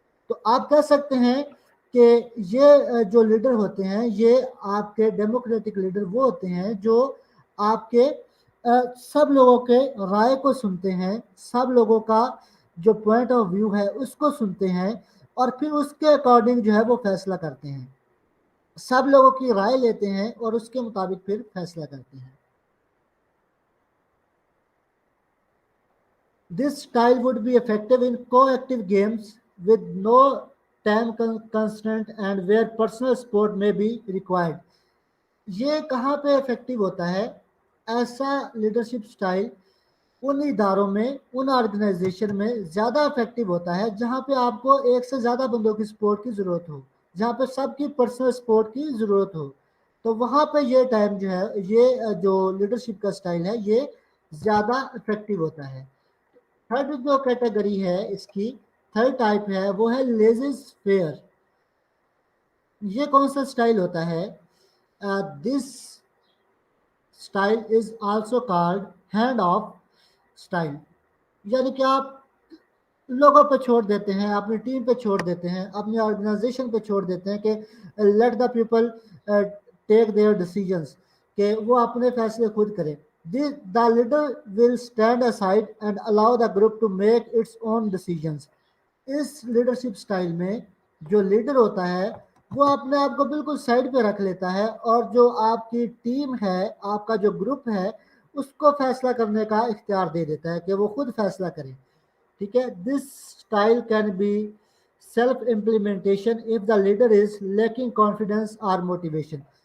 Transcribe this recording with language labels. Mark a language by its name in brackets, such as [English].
[Urdu] تو آپ کہہ سکتے ہیں کہ یہ جو لیڈر ہوتے ہیں یہ آپ کے ڈیموکریٹک لیڈر وہ ہوتے ہیں جو آپ کے سب لوگوں کے رائے کو سنتے ہیں، سب لوگوں کا جو پوائنٹ آف ویو ہے اس کو سنتے ہیں، اور پھر اس کے اکارڈنگ جو ہے وہ فیصلہ کرتے ہیں. سب لوگوں کی رائے لیتے ہیں اور اس کے مطابق پھر فیصلہ کرتے ہیں. [English] This style would be effective in co-active games with no time constraint and where personal support may be required. [Urdu] یہ کہاں پہ افیکٹو ہوتا ہے؟ ایسا لیڈرشپ سٹائل ان اداروں میں، ان آرگنائزیشن میں زیادہ افیکٹو ہوتا ہے جہاں پہ آپ کو ایک سے زیادہ بندوں کی سپورٹ کی ضرورت ہو، جہاں پہ سب کی پرسنل سپورٹ کی ضرورت ہو. تو وہاں پہ یہ ٹائم جو ہے، یہ جو لیڈرشپ کا سٹائل ہے یہ زیادہ افیکٹو ہوتا ہے. تھرڈ جو کیٹیگری ہے اس کی، تھرڈ ٹائپ ہے وہ ہے لیزیز فیئر. یہ کون سا سٹائل ہوتا ہے؟ [English] This style is also called hand off style. [Urdu] یعنی کہ آپ لوگوں پہ چھوڑ دیتے ہیں، اپنی ٹیم پہ چھوڑ دیتے ہیں، اپنی آرگنائزیشن پہ چھوڑ دیتے ہیں کہ [English] let the people take their decisions, [Urdu] کہ وہ اپنے فیصلے خود کریں. [English] The leader will stand aside and allow the group to make its own decisions. [Urdu] اس leadership style میں جو لیڈر ہوتا ہے وہ اپنے آپ کو بالکل سائڈ پہ رکھ لیتا ہے، اور جو آپ کی ٹیم ہے، آپ کا جو گروپ ہے، اس کو فیصلہ کرنے کا اختیار دے دیتا ہے کہ وہ خود فیصلہ کریں. ٹھیک ہے. [English] This style can be self implementation of the leader is lacking confidence اور motivation.